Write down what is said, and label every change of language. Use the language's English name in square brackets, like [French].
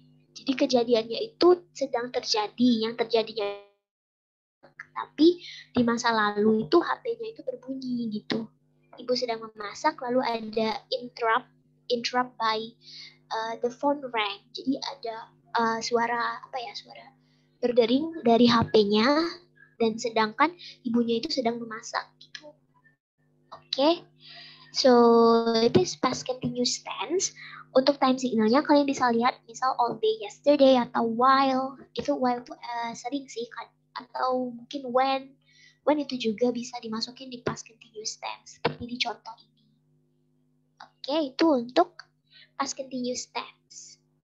[Indonesian] Jadi kejadiannya itu sedang terjadi, yang terjadinya tapi di masa lalu itu HP-nya itu berbunyi gitu. Ibu sedang memasak, lalu ada interrupt by the phone rang. Jadi ada suara berdering dari HP-nya dan sedangkan ibunya itu sedang memasak gitu. Oke. [English] So, it is past continuous tense. [Indonesian] Untuk time signalnya kalian bisa lihat misal all day yesterday atau while. Itu while itu sering sih kan. Atau mungkin when itu juga bisa dimasukin di past continuous tense seperti di contoh ini. Oke, itu untuk past continuous tense.